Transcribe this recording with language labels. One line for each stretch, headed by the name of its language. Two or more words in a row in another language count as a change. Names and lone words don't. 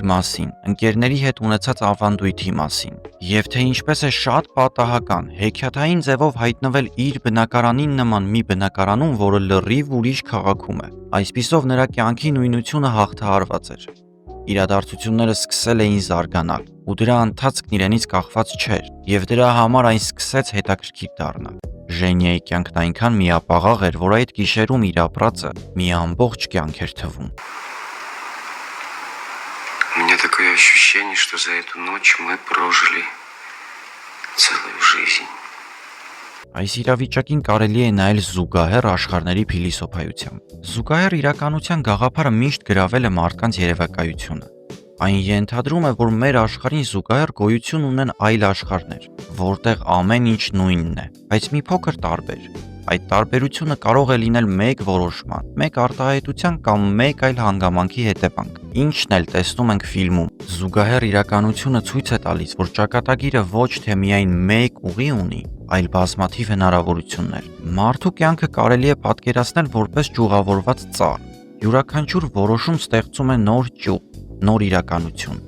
Armenian: մասին, ընկերների հետ ունեցած ավանդույթի մասին, եւ թե ինչպես է շատ պատահական, հեքիաթային ձևով հայտնվել իր բնակարանին նման մի բնակարանում, որը լրիվ ուրիշ քաղաքում է։ Այսպիսով նրա կյանքի նույնությունը հաղթահարված էր։ Իրադարձությունները սկսել էին զարգանալ, ու դրա ընթացքն իրենից կախված չէր, եւ դրա համար այն սկսեց հետաքրքիր դառնալ։ Ժենիայի կյանքն այնքան միապաղաղ էր, որ այդ գիշերում իր ապրածը մի ամբողջ կյանք էր թվում։
Russian: У меня такое ощущение, что за эту ночь мы прожили целую жизнь.
Armenian: Այս իրավիճակին կարելի է նայել զուգահեռ աշխարհների փիլիսոփայությամբ։ Զուգահեռ իրականության գաղափարը միշտ գրավել է մարդկանց երևակայությունը։ Այն ենթադրում է, որ մեր աշխարհին զուգահեռ գոյություն ունեն այլ աշխարհներ, որտեղ ամեն ինչ նույնն է, բայց մի փոքր տարբեր։ Այդ տարբերությունը կարող է լինել մեկ որոշման, մեկ արտահայտության կամ մեկ այլ հանգամանքի հետևանք։ Ինչն էլ տեսնում ենք ֆիլմում, զուգահեռ իրականությունը ցույց է տալիս, որ ճակատագիրը ոչ թե միայն մեկ ուղի ունի, այլ բազմաթիվ հնարավորություններ։ Մարդու կյանքը կարելի է պատկերացնել որպես ճյուղավորված ծառ։ Յուրաքանչյուր որոշում ստեղծում է նոր ճյուղ, նոր իրականություն։